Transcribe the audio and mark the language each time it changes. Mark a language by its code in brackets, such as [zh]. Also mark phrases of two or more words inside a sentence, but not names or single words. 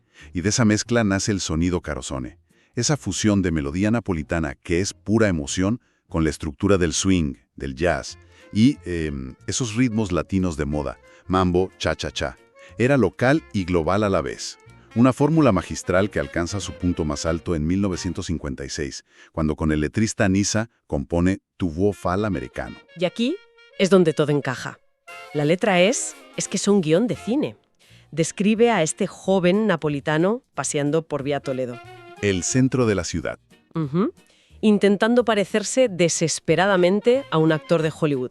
[es] Y de esa mezcla nace el sonido Carosone. Esa fusión de melodía napolitana que es pura emoción con la estructura del swing, del jazz y esos ritmos latinos de moda, mambo, cha-cha-cha. Era local y global a la vez. Una fórmula magistral que alcanza su punto más alto en 1956, cuando con el letrista Nisa compone Tu vuoi far l'americano. Y aquí es donde todo encaja. La letra es que es un guión de cine. Describe a este joven napolitano paseando por Vía Toledo. El centro de la ciudad. Intentando parecerse desesperadamente a un actor de Hollywood.